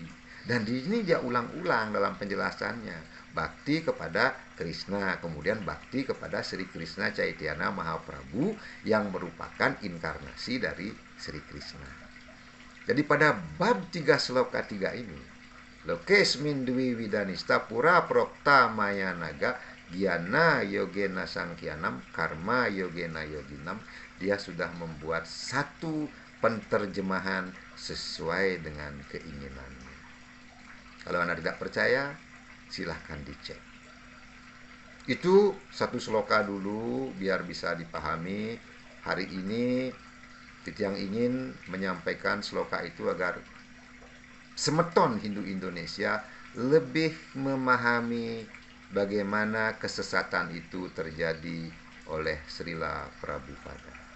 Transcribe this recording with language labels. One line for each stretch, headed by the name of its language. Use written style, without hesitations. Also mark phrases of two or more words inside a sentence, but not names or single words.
Indonesian: Dan di sini dia ulang-ulang dalam penjelasannya, bakti kepada Krishna, kemudian bakti kepada Sri Krishna Chaitanya Mahaprabhu yang merupakan inkarnasi dari Sri Krishna. Jadi pada bab 3 sloka 3 ini,
Sanskrit: Lokesmin Dwi Widanista Pura Prokta Maya Naga Gyana Yogena Sangkyanam Karma Yogena Yoginam,
Indonesian: dia sudah membuat satu penterjemahan sesuai dengan keinginannya. Kalau Anda tidak percaya, silahkan dicek. Itu satu sloka dulu biar bisa dipahami. Hari ini Titiang ingin menyampaikan sloka itu agar semeton Hindu Indonesia lebih memahami bagaimana kesesatan itu terjadi oleh Srila Prabhupada.